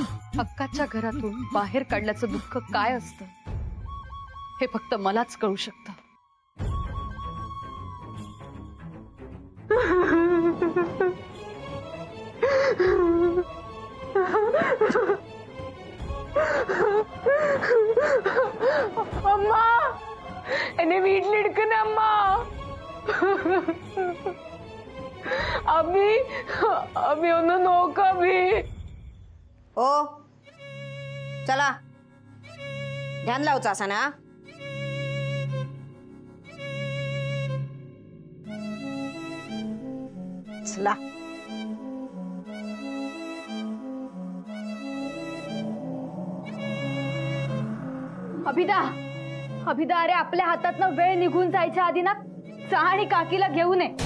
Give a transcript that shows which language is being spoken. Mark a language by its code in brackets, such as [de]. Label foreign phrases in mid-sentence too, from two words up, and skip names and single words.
[mr] हक्काच्या घरातून बाहेर काढल्याचं दुःख काय असतं हे फक्त मलाच कळू शकतं. [ml] അമ്മ എന്നെ വീട്ടിലെടുക്കുന്ന അമ്മ. അബി അബി ഒന്ന് നോക്ക അബി. [mr] ओ चला ध्यान लावचा असा ना. चला अभिदा अभिदा, अरे आपल्या हातातनं वेळ निघून जायच्या आधी ना जा आणि काकीला घेऊन ये.